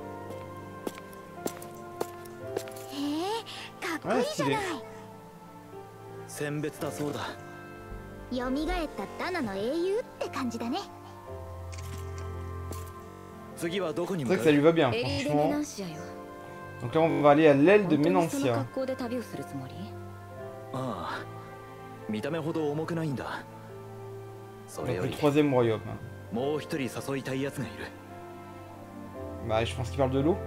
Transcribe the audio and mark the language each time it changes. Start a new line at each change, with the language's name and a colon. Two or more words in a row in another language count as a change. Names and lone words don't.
Japanese: へえ、かっこい
French: Ouais,
Japanese: いじゃない。
French: stylé.
Japanese: 選別だそうだ。蘇ったダナの英雄って感じだね。次はどこに
French: C'est
Japanese: 向
French: vrai
Japanese: か
French: que ça
Japanese: う？
French: lui va bien,
Japanese: エリーデ・メ
French: franchement.
Japanese: ナンシアよ。
French: Donc là, on va aller à l'aile de
Japanese: 本当にその
French: Ménancia.
Japanese: 格好で旅をするつもり？ああ、 見た目ほど重くないんだ。それ
French: Donc
Japanese: よ
French: le
Japanese: り
French: troisième royaume.
Japanese: もう一人誘いたいやつがいる。
French: Bah je pense qu'il parle de l'eau.